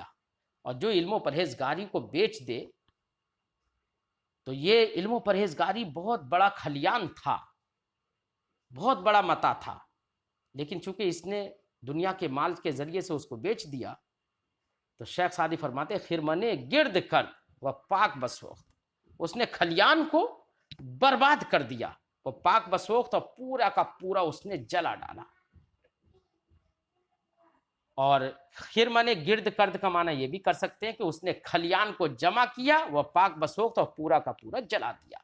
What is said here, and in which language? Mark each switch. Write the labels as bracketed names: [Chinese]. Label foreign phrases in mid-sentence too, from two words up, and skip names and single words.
[Urdu] اور جو علم و پرہیزگاری کو بیچ دے تو یہ علم و پرہیزگاری بہت بڑا کھلیان تھا، بہت بڑا متاع تھا، لیکن چونکہ اس نے دنیا کے مال کے ذریعے سے اس کو بیچ دیا، تو شیخ سعدی فرماتے ہیں [Persian] خرمن گرد کرد و پاک بسوخت، [Urdu] اس نے کھلیان کو برباد کر دیا، وہ [Persian] پاک بسوخت، [Urdu] اور پورا کا پورا اس نے جلا ڈالا۔ اور [Persian] خرمن گرد کرد [Urdu] کا معنی یہ بھی کر سکتے ہیں کہ اس نے کھلیان کو جمع کیا، وہ [Persian] پاک بسوخت، [Urdu] اور پورا کا پورا جلا دیا۔